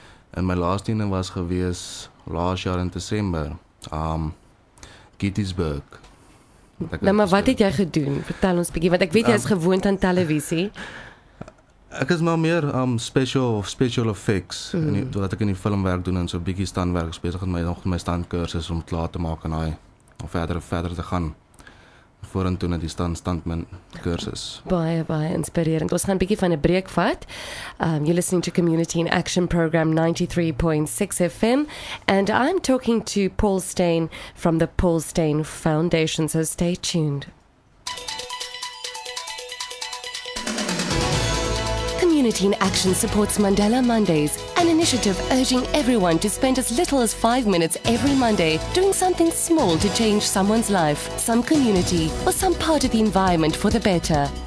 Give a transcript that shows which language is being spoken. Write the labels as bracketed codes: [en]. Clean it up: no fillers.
[af] En my laaste een was gewees laas jaar in Desember. Gettysburg. Maar wat het jy gedoen? Vertel ons bietjie, want ek weet jy is gewoond aan televisie. Ek is maar meer special effects wat ek in die filmwerk doen en so bietjie standwerk besig met my standkursus om klaar te maak en om verder te gaan vorentoe na die standman kursus. Baie inspirerend. Ons gaan 'n bietjie van 'n breek vat. [en] You're listening to Community in Action program 93.6 FM and I'm talking to Paul Steyn from the Paul Steyn Foundation, so stay tuned. Community in Action supports Mandela Mondays, an initiative urging everyone to spend as little as 5 minutes every Monday doing something small to change someone's life, some community, or some part of the environment for the better.